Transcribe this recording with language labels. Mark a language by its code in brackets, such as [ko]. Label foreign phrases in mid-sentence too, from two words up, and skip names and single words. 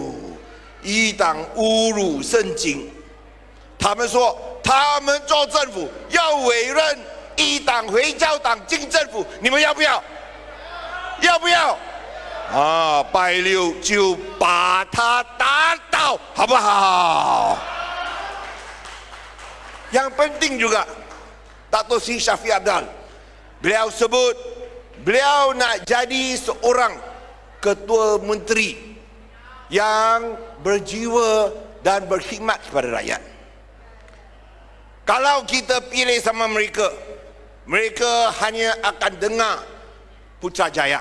[zh] 一党侮辱圣经，他们说他们做政府要委任一党回教党进政府，你们要不要？要不要？啊，拜六就把他打倒，好不好？ [ms] Yang penting juga Dato Sri Shafie Apdal, beliau sebut beliau nak jadi seorang ketua menteri yang berjiwa dan berkhidmat kepada rakyat. Kalau kita pilih sama mereka, mereka hanya akan dengar Putrajaya.